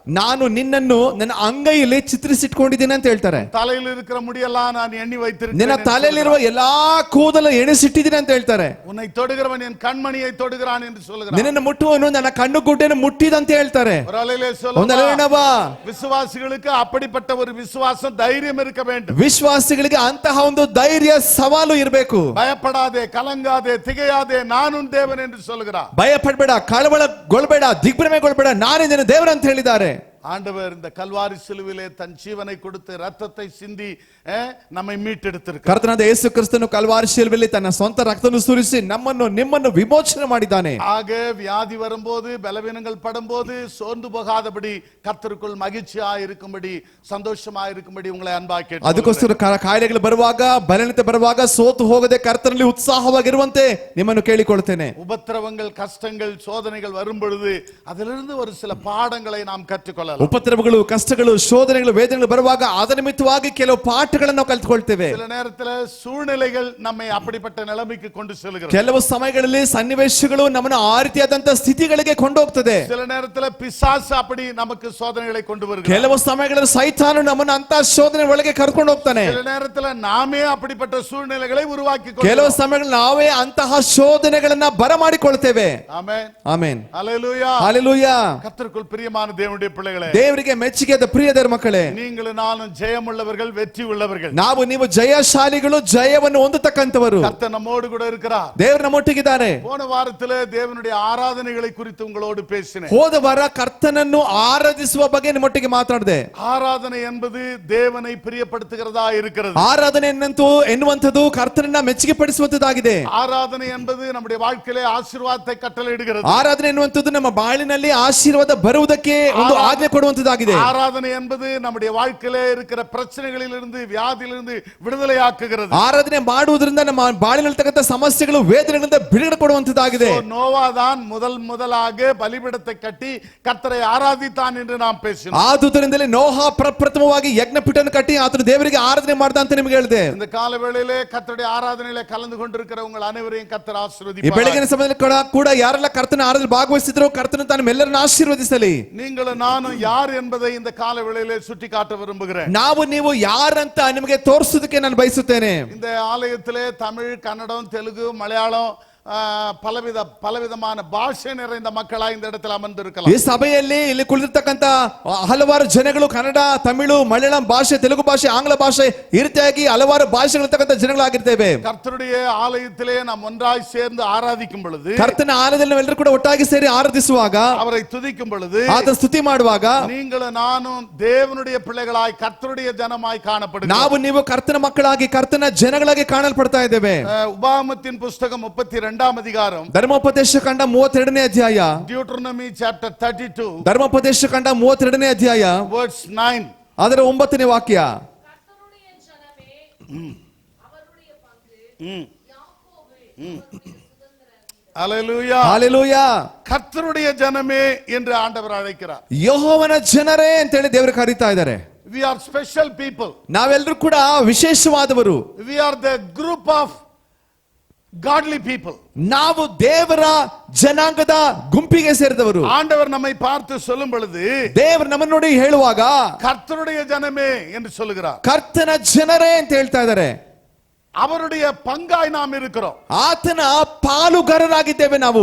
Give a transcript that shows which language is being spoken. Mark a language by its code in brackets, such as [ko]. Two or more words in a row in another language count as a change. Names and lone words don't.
[kn] ನಾನು ನಿನ್ನನ್ನು ನನ್ನ ಅಂಗೈಯಲ್ಲಿ ಚಿತ್ರಿಸಿಟ್ಕೊಂಡಿದ್ದೀನಿ ಅಂತ ಹೇಳ್ತಾರೆ. [ta] தலையில் இருக்கிற முடியெல்லாம் நான் எண்ணி வைத்திருக்கிறேன். [kn] ನಿನ್ನ ತಲೆಯಲ್ಲಿರುವ ಎಲ್ಲಾ ಕೂದಲು ಎಣಿಸಿಟ್ಟಿದ್ದೀನಿ ಅಂತ ಹೇಳ್ತಾರೆ. [ta] உன்னை தொடுகிறவன் என் கண்மணியை தொடுகிறான் என்று சொல்கிறார். [kn] ನಿನ್ನನ್ನು ಮುಟ್ಟುವನು ನನ್ನ ಕಣ್ಣು ಗುಡ್ಡೆಯನ್ನು ಮುಟ್ಟಿದಂತ ಹೇಳ್ತಾರೆ. [ta] ஒரு அலையிலே [kn] ಒಂದು ಅಲೆಯಣವಾ. [ta] விசுவாசிகளுக்கு அப்படிப்பட்ட ஒரு விசுவாசம், தைரியம் இருக்க வேண்டும். [kn] ವಿಶ್ವಾಸಿಗಳಿಗೆ ಅಂತಹ ಒಂದು ಧೈರ್ಯ ಸವಾಲು ಇರಬೇಕು. [ta] பயப்படாதே, கலங்காதே, திகையாதே, நானும் தேவன் என்று சொல்கிறார். [kn] ಭಯಪಡಬೇಡ, ಕಳವಳಗೊಳ್ಳಬೇಡ, ದಿಗ್ಭ್ರಮೆಗೊಳ್ಳಬೇಡ, ನಾನೇ ನಿನ್ನ ದೇವರು ಅಂತ ಹೇಳಿದ್ದಾರೆ. [ta] ஆண்டவர் இந்த கல்வாரி சிலுவிலே தன் ஜீவனை கொடுத்து ரத்தத்தை சிந்தி நம்மை மீட்டெடுத்திருக்கிறார். [kn] ಕರ್ತನಾದ ಯೇಸು ಕ್ರಿಸ್ತನು ಕಲ್ವಾರಿ ಶಿಲುಬೆಯಲ್ಲಿ ತನ್ನ ಸ್ವಂತ ರಕ್ತವನ್ನು ಸುರಿಸಿ ನಮ್ಮನ್ನು ನಿಮ್ಮನ್ನು ವಿಮೋಚನೆ ಮಾಡಿದ್ದಾನೆ. [ta] ஆக வியாதி வரும்போது, பலவீனங்கள் படும்போது சோர்ந்து போகாதபடி, கர்த்தருக்குள் மகிழ்ச்சியாய் இருக்கும்படி, சந்தோஷமாய் இருக்கும்படி உங்களை அன்பாய் கேட்டுக்கொள்கிறேன். [kn] ಅದಕ್ಕೋಸ್ಕರ ಕಾಯಿಲೆಗಳು ಬರುವಾಗ, ಬಲಹೀನತೆ ಬರುವಾಗ ಸೋತು ಹೋಗದೆ ಕರ್ತನಲ್ಲಿ ಉತ್ಸಾಹವಾಗಿರುವಂತೆ ನಿಮ್ಮನ್ನು ಕೇಳಿಕೊಳ್ಳುತ್ತೇನೆ. [ta] உபத்திரவங்கள், கஷ்டங்கள், சோதனைகள் வரும் பொழுது அதிலிருந்து ஒரு சில பாடங்களை நாம் கற்றுக்கொள்ளலாம். [kn] ಉಪದ್ರವಗಳು, ಕಷ್ಟಗಳು, ಶೋಧನೆಗಳು, ವೇದನೆಗಳು ಬರುವಾಗ ಅದರ ನಿಮಿತ್ತವಾಗಿ ಕೆಲವು ಪಾಠಗಳನ್ನು ನಾವು ಕಲಿತುಕೊಳ್ತೇವೆ. [ta] சில நேரத்தில் சூழ்நிலைகள் நம்மை அப்படிப்பட்ட நிலைமைக்கு கொண்டு செல்கிறது. [kn] ಕೆಲವು ಸಮಯಗಳಲ್ಲಿ ಸನ್ನಿವೇಶಗಳು ನಮ್ಮನ್ನು ಆ ರೀತಿಯಾದಂತಹ ಸ್ಥಿತಿಗಳಿಗೆ ಕೊಂಡೋಗ್ತದೆ. [ta] சில நேரத்தில் பிசாசு அப்படி நமக்கு சோதனைகளை கொண்டு வருகிறது. [kn] ಕೆಲವು ಸಮಯಗಳಲ್ಲಿ ಸೈತಾನು ನಮ್ಮನ್ನು ಅಂತ ಶೋಧನೆ ಒಳಗೆ ಕರ್ಕೊಂಡು ಹೋಗ್ತಾನೆ. [ta] சில நேரத்தில் நாமே அப்படிப்பட்ட சூழ்நிலைகளை உருவாக்கி [kn] ಕೆಲವು ಸಮಯಗಳಲ್ಲಿ ನಾವೇ ಅಂತಹ ಶೋಧನೆಗಳನ್ನ ಬರಮಾಡಿಕೊಳ್ತೇವೆ. [ta] ஆமென். [kn] ಆಮೆನ್. [ta] ஹல்லேலூயா. [kn] ಹalleluya. [ta] கர்த்தருக்குள் பிரியமான தேவனுடைய பிள்ளைகளே, [kn] ದೇವರಿಗೆ ಮೆಚ್ಚುಗೆಯಾದ ಪ್ರಿಯ ದೇವರ ಮಕ್ಕಳೇ, [ta] நீங்களும் நானும் ஜெயமுள்ளவர்கள், வெற்றி உள்ளவர்கள். [kn] ನಾವು ನೀವು ಜಯಶಾಲಿಗಳು, ಜಯವನ್ನು ಹೊಂದತಕ್ಕಂತವರು. [ta] கர்த்தர் நம்மோடு கூட இருக்கிறார். [kn] ದೇವರು ನಮ್ಮೊಟ್ಟಿಗಿದ್ದಾರೆ. [ta] போன வாரத்திலே தேவனுடைய ஆராதனைகளை குறித்து உங்களோடு பேசினேன். [kn] ಹೋದ ವಾರ ಕರ್ತನನ್ನು ಆರಾಧಿಸುವ ಬಗ್ಗೆ ನಿಮ್ಮೊಟ್ಟಿಗೆ ಮಾತಾಡಿದೆ. [ta] ஆராதனை என்பது தேவனை பிரியப்படுத்துகிறதா இருக்கிறது. [kn] ಆರಾಧನೆ ಎನ್ನುವಂಥದ್ದು ಕರ್ತನನ್ನ ಮೆಚ್ಚುಗೆ ಪಡಿಸುವಂತದ್ದಾಗಿದೆ. [ta] ஆராதனை என்பது நம்முடைய வாழ்க்கையிலே ஆசீர்வாதத்தை கட்டளையிடுகிறது. [kn] ಆರಾಧನೆ ಎನ್ನುವಂಥದ್ದು ನಮ್ಮ ಬಾಳಿನಲ್ಲಿ ಆಶೀರ್ವಾದ ಬರುವುದಕ್ಕೆ ಒಂದು ಆಜ್ಞೆ ಕೊಡುವಂತದ್ದಾಗಿದೆ. [ta] ஆராதனை என்பது நம்முடைய வாழ்க்கையிலே இருக்கிற பிரச்சனைகளிலிருந்து, வியாதியிலிருந்து விடுதலையாக்குகிறது. [kn] ಆರಾಧನೆ ಮಾಡುವುದರಿಂದ ನಮ್ಮ ಬಾಳಿನಲ್ಲಿರ್ತಕ್ಕಂಥ ಸಮಸ್ಯೆಗಳು, ವೇದನೆಗಳಿಂದ ಬಿಡುಗಡೆ ಕೊಡುವಂತದ್ದಾಗಿದೆ. [ta] நோவா தான் முதலாக பலிபீடத்தை கட்டி கர்த்தரை ஆராதித்தான் என்று நாம் பேசினோம். [kn] ಆದುದರಿಂದಲೇ ನೋಹ ಪ್ರಪ್ರಥಮವಾಗಿ ಯಜ್ಞಪೀಠವನ್ನು ಕಟ್ಟಿ ಆತನು ದೇವರಿಗೆ ಆರಾಧನೆ ಮಾಡ್ದ ಅಂತ ನಿಮಗೆ ಹೇಳಿದೆ. [ta] இந்த கால வேளையிலே கர்த்தருடைய ஆராதனையிலே கலந்து கொண்டிருக்கிற உங்கள் அனைவரையும் கர்த்தர் [kn] ಈ [ta] ஆசீர்வதிப்பார். [kn] ಬೆಳಗಿನ ಸಮಯದಲ್ಲಿ ಕೂಡ ಯಾರೆಲ್ಲ ಕರ್ತನ ಆರಾಧನೆ ಭಾಗವಹಿಸಿದ್ರು ಕರ್ತನು ತಮ್ಮೆಲ್ಲರನ್ನು ಆಶೀರ್ವದಿಸಲಿ. [ta] நீங்களும் நானும் யார் என்பதை இந்த கால வேளையிலே சுட்டி காட்ட விரும்புகிறேன். [kn] ನಾವು ನೀವು ಯಾರಂತ ನಿಮಗೆ ತೋರಿಸೋದಕ್ಕೆ ನಾನು ಬಯಸುತ್ತೇನೆ. [ta] இந்த ஆலயத்திலே தமிழ், கன்னடம், தெலுங்கு, மலையாளம், பலவிதமான பாஷை நிறைந்த மக்களா இந்த இடத்துல அமர்ந்திருக்கலாம். [kn] ಈ ಸಭೆಯಲ್ಲಿ ಇಲ್ಲಿ ಕುಳಿತಿರ್ತಕ್ಕಂತ ಹಲವಾರು ಜನಗಳು ಕನ್ನಡ, ತಮಿಳು, ಮಲಯಾಳಂ ಭಾಷೆ, ತೆಲುಗು ಭಾಷೆ, ಆಂಗ್ಲ ಭಾಷೆ ಈ ರೀತಿಯಾಗಿ ಹಲವಾರು ಭಾಷೆಗಳಿರ್ತಕ್ಕಂಥ ಜನಗಳಾಗಿರ್ತೇವೆ. [ta] கர்த்தருடைய ஆலயத்திலே நாம் ஒன்றாய் சேர்ந்து ஆராதிக்கும் பொழுது, [kn] ಕರ್ತನ ಆಲಯದಲ್ಲಿ ನಾವೆಲ್ಲರೂ ಕೂಡ ಒಟ್ಟಾಗಿ ಸೇರಿ ಆರಾಧಿಸುವಾಗ, [ta] அவரை துதிக்கும் பொழுது, [kn] ಆತನ ಸ್ತುತಿ ಮಾಡುವಾಗ [ta] நீங்களும் நானும் தேவனுடைய பிள்ளைகளாய், கர்த்தருடைய ஜனமாய் காணப்படுகிறோம். [kn] ನಾವು ನೀವು ಕರ್ತನ ಮಕ್ಕಳಾಗಿ, ಕರ್ತನ ಜನಗಳಾಗಿ ಕಾಣಲ್ಪಡ್ತಾ ಇದ್ದೇವೆ. [ta] உபாகமத்தின் புஸ்தகம் 32 அதிகாரம், [kn] ಧರ್ಮೋಪದೇಶ ಕಂಡ 32ನೇ ಅಧ್ಯಾಯ, [en] Deuteronomy chapter 32 [kn] ಧರ್ಮೋಪದೇಶ ಕಂಡ 32ನೇ ಅಧ್ಯಾಯ, [en] verse 9, [kn] ಅದರ 9ನೇ ವಾಕ್ಯ. [ta] கர்த்தருடைய ஜனமே அவருடைய பங்கு யாக்கோபு ஹல்லேலூயா. [kn] ஹalleluya. [ta] கர்த்தருடைய ஜனமே என்று ஆண்டவர் அழைக்கிறார். [kn] ಯೆಹೋವನ ಜನರೇ ಅಂತ ಹೇಳಿ ದೇವರು ಕರೀತಾ ಇದ್ದಾರೆ. [en] We are special people. [kn] ನಾವೆಲ್ಲರೂ ಕೂಡ ವಿಶೇಷವಾದವರು. [en] We are the group of godly people. [kn] ನಾವು ದೇವರ ಜನಾಂಗದ ಗುಂಪಿಗೆ ಸೇರಿದವರು. [ta] ஆண்டவர் நம்மை பார்த்து சொல்லும் பொழுது, [kn] ದೇವರು ನಮ್ಮನ್ನು ನೋಡಿ ಹೇಳುವಾಗ [ta] கர்த்தருடைய ஜனமே என்று சொல்லுகிறார். [kn] ಕರ್ತನ ಜನರೇ ಅಂತ ಹೇಳ್ತಾ ಇದ್ದಾರೆ. [ta] அவருடைய பங்காய் நாம் இருக்கிறோம். [kn] ಆತನ ಪಾಲುಗಾರರಾಗಿದ್ದೇವೆ ನಾವು.